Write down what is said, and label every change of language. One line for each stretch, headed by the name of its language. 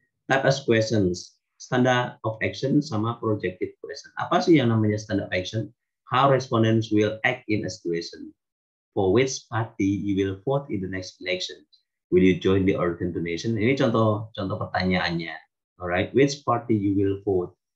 English: Type as questions, standard of action sama projective question.
Indonesian: Apa sih yang namanya
English: standard of action? How respondents will act in a situation. For which party you will vote in the next election? Will you join the organ donation?
Indonesian: Ini contoh pertanyaannya.
English: Alright, which party you will vote?